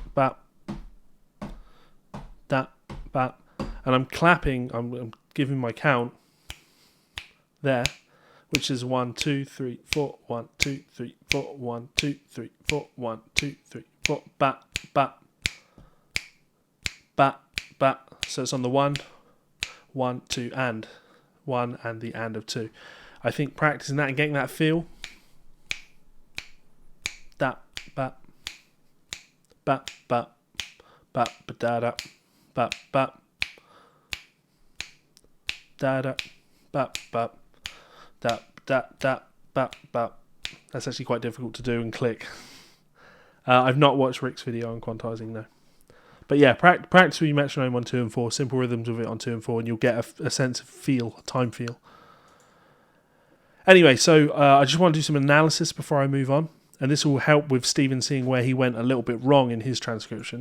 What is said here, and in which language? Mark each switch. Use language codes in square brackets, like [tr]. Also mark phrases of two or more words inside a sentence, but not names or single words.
[en] bap, and I'm clapping, I'm giving my count there, which is 1, 2, 3, 4, 1, 2, 3, 4, 1, 2, 3, 4, 1, 2, 3, 4, bat, bat, bat, bat. So it's on the 1, 1, 2, and 1, and the and of 2. I think practicing that and getting that feel, that, bat, bat, bat, bat, ba da da, bat, bat, da da, bat, bat. That. That's actually quite difficult to do and click. I've not watched Rick's video on quantizing, no. But yeah, practice with your metronome on 2 and 4, simple rhythms with it on 2 and 4, and you'll get a sense of feel, a time feel. Anyway, so I just want to do some analysis before I move on, and this will help with Stephen seeing where he went a little bit wrong in his transcription.